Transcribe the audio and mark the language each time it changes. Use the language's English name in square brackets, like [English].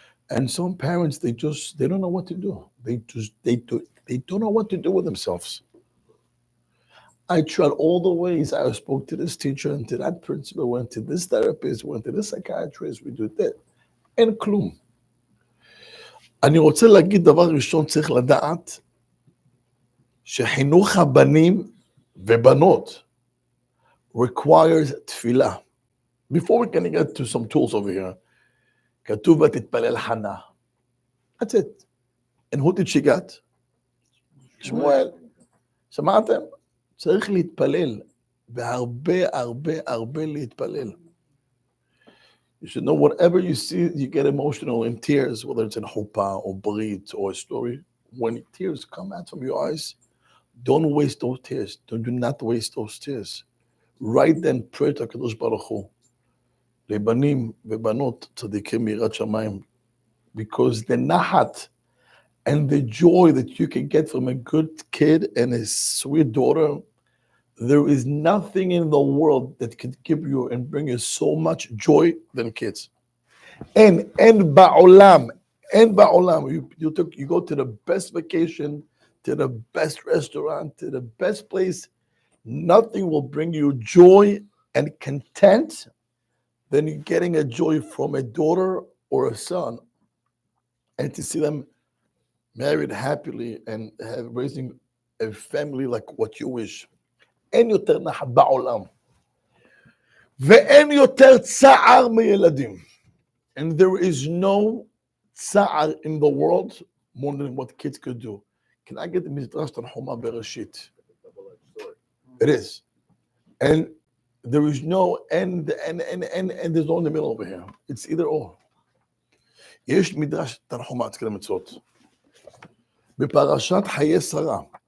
[English] And some parents, they don't know what to do. They don't know what to do with themselves. I tried all the ways. I spoke to this teacher and to that principal, went to this therapist, went to this psychiatrist, we do that. [Hebrew] אין כלום. אני רוצה להגיד דבר ראשון, צריך לדעת שחינוך הבנים ובנות requires תפילה. [English] Before we can get to some tools over here, [Hebrew] כתוב ותתפלל חנה. [English] That's it. And who did she get? שמואל. שמעתם? [Hebrew] צריך להתפלל, והרבה הרבה הרבה להתפלל. [English] You should know whatever you see, you get emotional in tears, whether it's in chuppah or brit or a story. When tears come out from your eyes, don't waste those tears. Do not waste those tears. Right then, pray to HaKadosh Baruch Hu. [Hebrew] לבנים ובנות צדיקים מיראת שמיים. [English] Because the nahat and the joy that you can get from a good kid and a sweet daughter, there is nothing in the world that can give you and bring you so much joy than kids. And ba'olam, you go to the best vacation, to the best restaurant, to the best place, nothing will bring you joy and content than you getting a joy from a daughter or a son, and to see them married happily and raising a family like what you wish. [Hebrew] אין יותר נחת בעולם, ואין יותר צער מילדים. [English] And there is no צער in the world more than what kids could do. Can I get the Midrash Tanhuma Bereshit? It is. And there is no end, and there's no in the middle over here. It's either or. [Hebrew] יש מדרש תנחומה, תקרא מצוות. בפרשת חיי שרה.